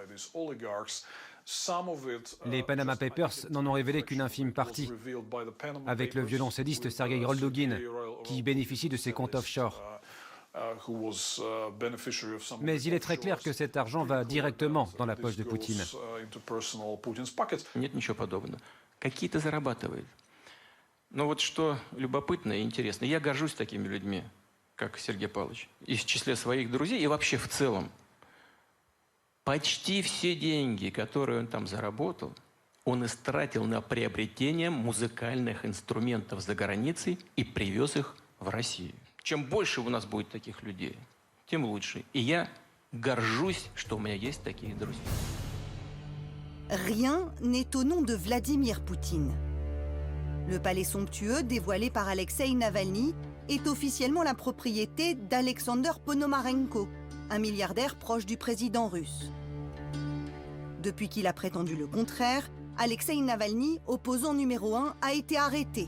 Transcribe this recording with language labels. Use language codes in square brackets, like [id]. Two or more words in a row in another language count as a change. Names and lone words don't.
[fr] Les Panama Papers n'en ont révélé qu'une infime partie, avec le violoncelliste Sergueï Roldouguine, qui bénéficie de ses comptes offshore. Mais il est très clair que cet argent va directement dans la poche de Poutine. [ru] Нет ничего подобного. Какие-то зарабатывает. Но вот что любопытно и интересно, я горжусь такими людьми, как Сергей Павлович, и в числе своих друзей, и вообще в целом. Почти все деньги, которые он там заработал, Он истратил на приобретение музыкальных инструментов за границей и привез их в Россию. Чем больше у нас будет таких людей, тем лучше. И я горжусь, что у меня есть такие друзья. [fr] Rien n'est au nom de Vladimir Poutine. Le palais somptueux dévoilé par Alexeï Navalny est officiellement la propriété d'Alexander Ponomarenko, un milliardaire proche du président russe. Depuis qu'il a prétendu le contraire, Alexeï Navalny, opposant numéro 1, a été arrêté.